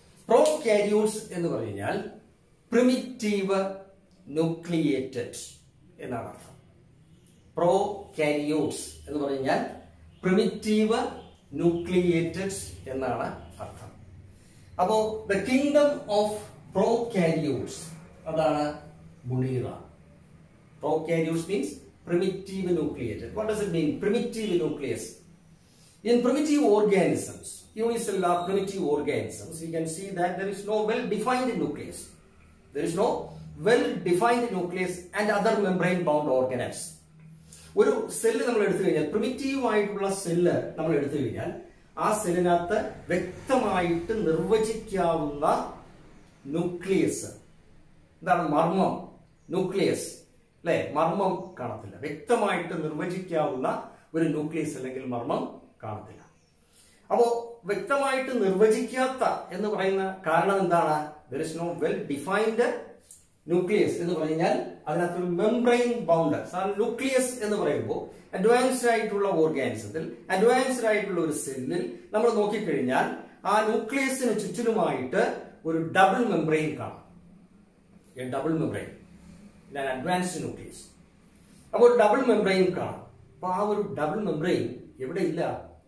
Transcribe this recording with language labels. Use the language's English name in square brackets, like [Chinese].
[Malayalam] prokaryotes എന്ന് പറഞ്ഞു കഴിഞ്ഞാൽ പ്രിമിറ്റീവ് ന്യൂക്ലിയേറ്റഡ് എന്നാണ് അർത്ഥം. prokaryotes എന്ന് പറഞ്ഞു കഴിഞ്ഞാൽ പ്രിമിറ്റീവ് ന്യൂക്ലിയേറ്റഡ് എന്നാണ് അർത്ഥം. [English] അപ്പോ the kingdom of prokaryotes [Malayalam] അതാണ് Monera. [English] prokaryotes means primitive nucleated. What does it mean? Primitive nucleus. In primitive organisms, unicellular primitive organisms, you can see that there is no well-defined nucleus. There is no well-defined nucleus and other membrane-bound organelles. [Malayalam] ഒരു cell നമ്മൾ എടുത്തു കഴിഞ്ഞാൽ, primitive ആയിട്ടുള്ള cell നമ്മൾ എടുത്തു കഴിഞ്ഞാൽ, ആ സെല്ലിനകത്ത് വ്യക്തമായിട്ട് നിർവചിക്കാവുന്ന ന്യൂക്ലിയസ്, എന്താണ് മർമ്മം, ന്യൂക്ലിയസ് അല്ലെ, മർമ്മം കാണത്തില്ല. വ്യക്തമായിട്ട് നിർവചിക്കാവുന്ന ഒരു ന്യൂക്ലിയസ് അല്ലെങ്കിൽ മർമ്മം കാണത്തില്ല. അപ്പോ വ്യക്തമായിട്ട് നിർവചിക്കാത്ത എന്ന് പറയുന്ന കാരണം എന്താണ്? [English] there is no well defined nucleus [Malayalam] എന്ന് പറഞ്ഞാൽ അതിനകത്തൊരു [English] Membrane bound. [Malayalam] ന്യൂക്ലിയസ് എന്ന് പറയുമ്പോൾ അഡ്വാൻസ്ഡ് ആയിട്ടുള്ള ഓർഗാനിസത്തിൽ, അഡ്വാൻസ്ഡ് ആയിട്ടുള്ള ഒരു സെല്ലിൽ നമ്മൾ നോക്കിക്കഴിഞ്ഞാൽ ആ ന്യൂക്ലിയസിന് ചുറ്റിലുമായിട്ട് ഒരു ഡബിൾ മെംബ്രെയിൻ കാണാം. Double membrane [English] in an advanced nucleus. [Malayalam] അപ്പോൾ ഒരു ഡബിൾ മെംബ്രെയിൻ കാണാം. അപ്പൊ ആ ഒരു ഡബിൾ മെംബ്രെയിൻ എവിടെ ഇല്ല?